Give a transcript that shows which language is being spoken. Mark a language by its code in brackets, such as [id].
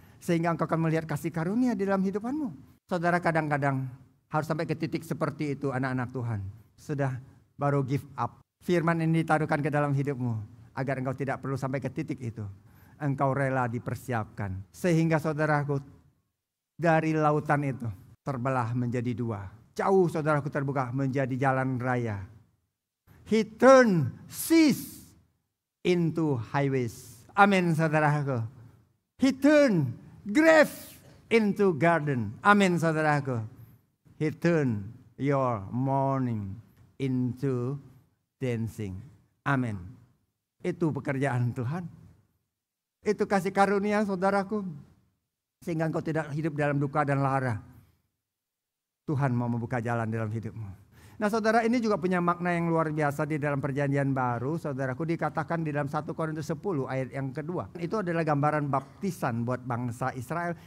[id] Sehingga engkau akan melihat kasih karunia di dalam hidupanmu. Saudara, kadang-kadang harus sampai ke titik seperti itu anak-anak Tuhan. Sudah baru give up. Firman ini ditaruhkan ke dalam hidupmu. Agar engkau tidak perlu sampai ke titik itu. Engkau rela dipersiapkan. Sehingga saudaraku, dari lautan itu terbelah menjadi dua. Jauh, saudaraku, terbuka menjadi jalan raya. [en] He turned seas into highways. [id] Amin, saudaraku. [en] He turned grave into garden. [id] Amin, saudaraku. [en] He turned your mourning into dancing. [id] Amin. Itu pekerjaan Tuhan. Itu kasih karunia, saudaraku. Sehingga engkau tidak hidup dalam duka dan lara. Tuhan mau membuka jalan dalam hidupmu. Nah, saudara, ini juga punya makna yang luar biasa di dalam perjanjian baru. Saudaraku, dikatakan di dalam 1 Korintus 10 ayat yang kedua. Itu adalah gambaran baptisan buat bangsa Israel.